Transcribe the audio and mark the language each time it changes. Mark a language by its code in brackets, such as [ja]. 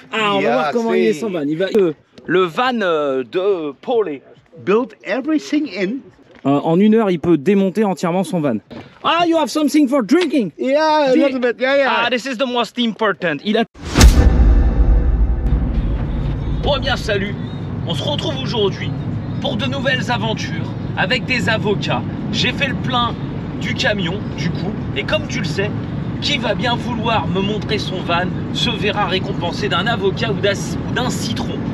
[fr] Ah, on va voir comment il est son van. Il va... Le van de Paul. [en] Build everything in. [fr] En 1 heure, il peut démonter entièrement son van. [en] Ah, you have something for drinking. Yeah, a little bit. Yeah, yeah. Ah, this is the most important. [fr] Il a... Bon, bien, salut. On se retrouve aujourd'hui pour de nouvelles aventures avec des avocats. J'ai fait le plein du camion, du coup. Et comme tu le sais, qui va bien vouloir me montrer son van se verra récompensé d'un avocat ou d'un citron.